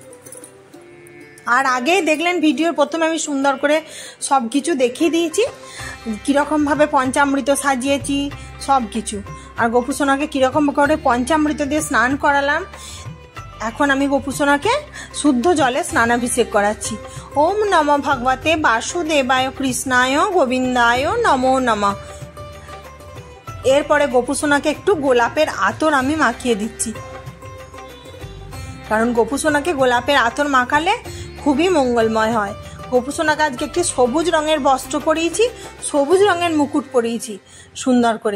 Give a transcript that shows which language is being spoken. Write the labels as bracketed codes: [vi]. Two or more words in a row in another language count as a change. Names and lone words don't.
[bn] আর আগেই দেখলেন ভিডিওর প্রথমে আমি সুন্দর করে সব কিছু দেখিয়ে দিয়েছি, কীরকমভাবে পঞ্চামৃত সাজিয়েছি সব কিছু, আর গোপুসোনাকে কীরকম করে পঞ্চামৃত দিয়ে স্নান করালাম। এখন আমি গোপুসোনাকে শুদ্ধ জলে স্নানাভিষেক করাচ্ছি। [sa] ওম নমঃ ভগবতে বাসুদেবায় কৃষ্ণায় গোবিন্দায় নমো নমঃ। [bn] এরপরে গোপুসোনাকে একটু গোলাপের আতর আমি মাখিয়ে দিচ্ছি, কারণ গোপুসোনাকে গোলাপের আতর মাখালে খুবই মঙ্গলময় হয়। গোপুসোনাকে আজকে একটি সবুজ রঙের বস্ত্র পরিয়েছি, সবুজ রঙের মুকুট পরিয়েছি সুন্দর করে।